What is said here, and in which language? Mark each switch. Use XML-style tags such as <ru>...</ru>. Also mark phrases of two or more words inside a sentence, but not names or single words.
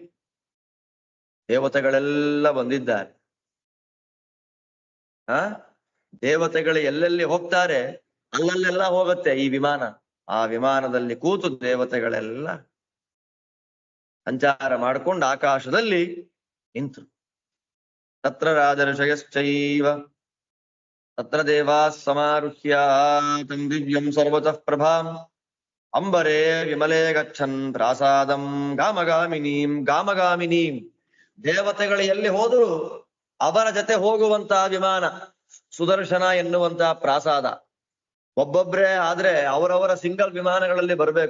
<kn>ದೇವತೆಗಳೆಲ್ಲ ಬಂದಿದ್ದಾರೆ. ದೇವತೆಗಳು ಎಲ್ಲೆಲ್ಲಿ ಹೋಗ್ತಾರೆ ಅಲ್ಲಲ್ಲೆಲ್ಲ ಹೋಗುತ್ತೆ ಈ ವಿಮಾನ. ಆ ವಿಮಾನದಲ್ಲಿ ಕೂತು ದೇವತೆಗಳೆಲ್ಲ ಸಂಚಾರ ಮಾಡ್ಕೊಂಡು ಆಕಾಶದಲ್ಲಿ ನಿಂತು.</kn> <sa>ತತ್ರ ರಾಜರ್ಷಯಶ್ಚೈವ ತತ್ರ ದೇವಾ ಸಮಾರುಹ್ಯ ತಂ ದಿವ್ಯಂ ಸರ್ವತಃ ಪ್ರಭಾಂ ಅಂಬರೇ ವಿಮಲೇ ಗಚ್ಚನ್ ಪ್ರಾಸಾದಂ ಗಾಮಗಾಮಿನೀಂ ಗಾಮಗಾಮಿನೀಂ.</sa> <kn>ದೇವತೆಗಳು ಎಲ್ಲಿ ಹೋದ್ರು ಅವರ ಜೊತೆ ಹೋಗುವಂತಹ ವಿಮಾನ ಸುದರ್ಶನ ಎನ್ನುವಂತಹ ಪ್ರಾಸಾದ. ಒಬ್ಬೊಬ್ರೇ ಆದ್ರೆ ಅವರವರ ಸಿಂಗಲ್ ವಿಮಾನಗಳಲ್ಲಿ ಬರಬೇಕು.</kn>